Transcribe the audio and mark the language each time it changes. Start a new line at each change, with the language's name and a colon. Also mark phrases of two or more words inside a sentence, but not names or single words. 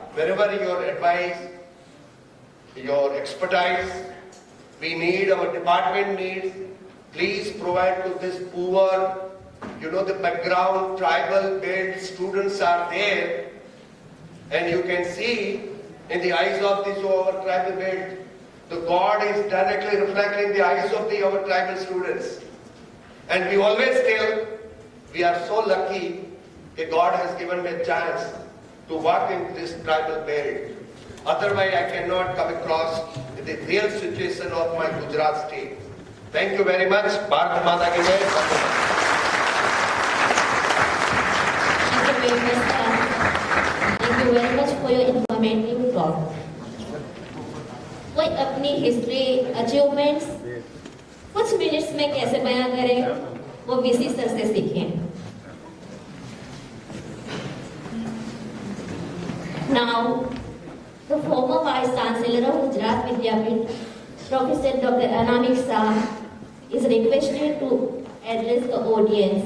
English: Wherever your advice, your expertise, we need, our department needs, please provide to this poor, the background, tribal belt students are there, and you can see in the eyes of this our tribal belt, the God is directly reflecting the eyes of our tribal students. And we always tell, we are so lucky that God has given me a chance to work in this tribal belt. Otherwise, I cannot come across the real situation of my Gujarat state. Thank you very much.
Hindi: भारत माता की जय.
English: Thank you very much for your informative talk.
Hindi: कोई अपनी
English: history achievements
Hindi: कुछ मिनट्स में कैसे बयां करें वो
English: VC sir
Hindi: से सीखें.
English: Now, the former Vice Chancellor of Gujarat Vidyapeeth, Professor Dr. Anamik Shah, is requested to address the audience.